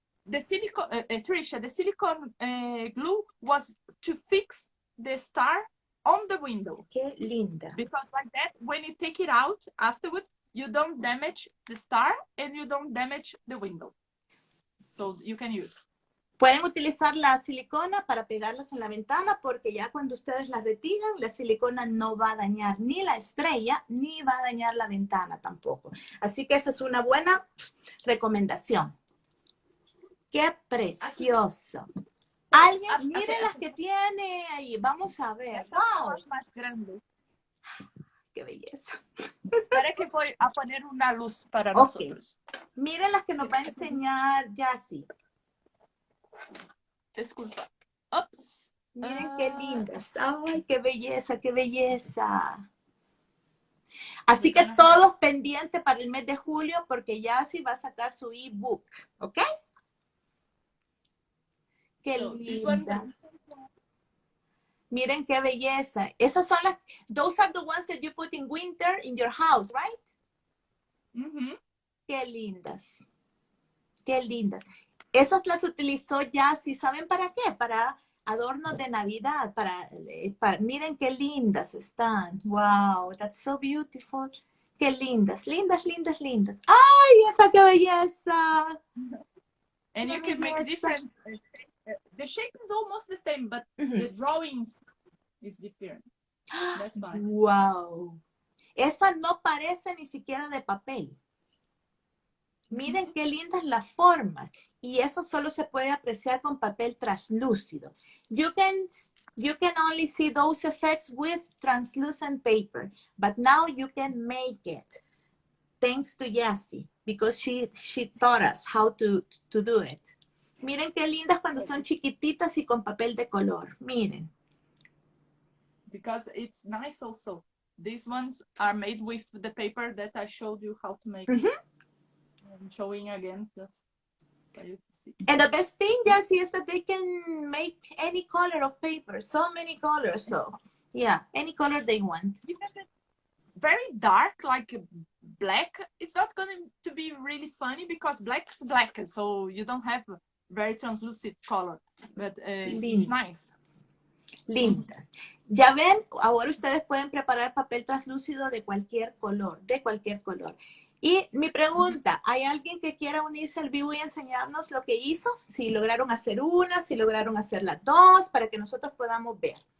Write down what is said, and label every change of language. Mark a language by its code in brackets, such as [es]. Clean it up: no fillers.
[en] the silicone, Trisha, the silicone glue was to fix the star on the window. [es] Qué linda. [en] Because like that, when you take it out afterwards, you don't damage the star and you don't damage the window. So you can use. [es] Pueden utilizar la silicona para pegarlas en la ventana porque ya cuando ustedes la retiran, la silicona no va a dañar ni la estrella ni va a dañar la ventana tampoco. Así que esa es una buena recomendación. ¡Qué precioso! Alguien, miren las que tiene ahí. Vamos a ver. ¡Wow! Más grande. ¡Qué belleza! Espera que voy a poner una luz para nosotros. Miren las que nos va a enseñar Jacy. Disculpa. Ups. Miren qué lindas. ¡Ay, qué belleza, qué belleza! Así que todos pendientes para el mes de julio porque Jacy va a sacar su ebook. ¿Ok? ¡Qué lindas! Miren qué belleza. Esas son las, [en] those are the ones that you put in winter in your house, right? [es] Qué lindas. Qué lindas. Esas las utilizó Jacy, ¿saben para qué? Para adornos de Navidad, miren qué lindas están. [en] Wow, that's so beautiful. [es] Qué lindas, lindas, lindas, lindas. ¡Ay, esa qué belleza! [en] And you can make different. The shape is almost the same, but the drawings is different. That's fine. Wow. [es] Esa no parece ni siquiera de papel. Miren qué lindas las formas. Y eso solo se puede apreciar con papel translúcido. [en] You can only see those effects with translucent paper. But now you can make it. Thanks to Jacy, because she taught us how to do it. [es] Miren qué lindas cuando son chiquititas y con papel de color. Miren. [en] Because it's nice also. These ones are made with the paper that I showed you how to make. I'm showing again just for you to see. And the best thing, Jacy, is that they can make any color of paper. So many colors. So, yeah, any color they want. Very dark, like black. It's not going to be really funny because black is black. So you don't have a very translucent color. But it's nice. Lindas. [es] Ya ven, ahora ustedes pueden preparar papel translúcido de cualquier color, Y mi pregunta, ¿hay alguien que quiera unirse al vivo y enseñarnos lo que hizo? Si lograron hacer una, si lograron hacer las dos, para que nosotros podamos ver.